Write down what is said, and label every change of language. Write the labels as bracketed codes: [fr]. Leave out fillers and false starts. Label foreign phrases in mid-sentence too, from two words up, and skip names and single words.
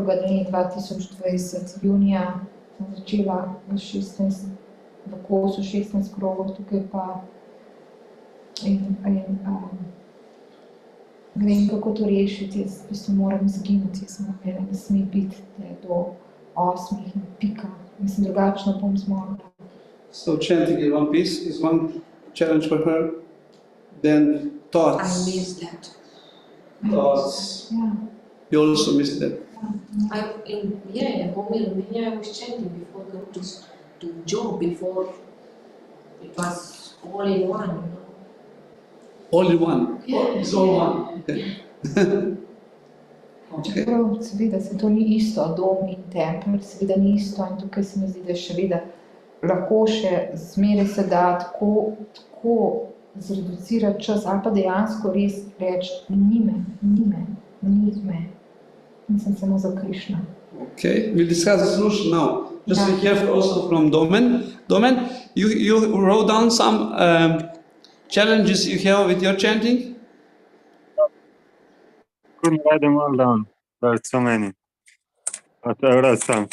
[sl] dne 2020 junija sem začela v kosu 16 krogov, tukaj pa vem, kako to rešiti, jaz v bistvu moram izginiti, jaz mene ne sme biti, da je do 8 in pika, mislim, drugačno bom zmogla. [en] So chanting in one piece is one challenge for her. Then thoughts. I miss that. Thoughts. Yeah. You also miss that. In home in Romania, I was chanting before going to job, before it was all in one, you know. All in one. Yeah. It's all one. Okay. Okay. [sl] Čeprav seveda se to ni isto, dom in tempelj, seveda ni isto in tukaj se mi zdi, da še vedno lahko še zmeraj se da tako zreducirati čas ali pa dejansko res reči, ni me, nisem samo za Krišna. [en] Okay, we'll discuss the solution now. Just be careful also from Domen. Domen, you wrote down some challenges you have with your chanting? Couldn't write them all down. There's so many. But I wrote some.